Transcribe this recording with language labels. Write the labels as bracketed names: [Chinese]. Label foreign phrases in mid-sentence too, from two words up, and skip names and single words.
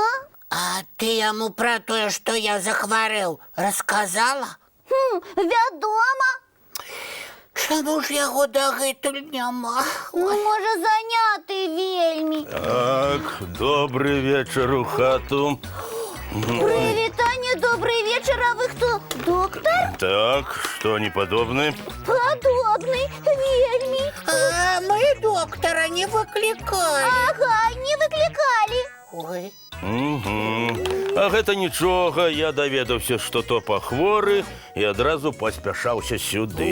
[Belarusian] А ты яму пра тое, што я захварэў, расказала? Вядома. Чаму ж яго дагэтуль няма? Ну, можа, заняты вельмі. Так, [Russian] добрый вечер [Belarusian] у хату. Прывітанне, [Russian] добрый вечер, [Belarusian] а вы хто? Доктор? [Russian] Так, что не подобны? [Belarusian] Падобны, вельмі. А мы доктора не выклікалі. Ага, не выклікалі. Ой. А гэта нічога, я даведаўся, што Топа хворы і адразу паспяшаўся сюды.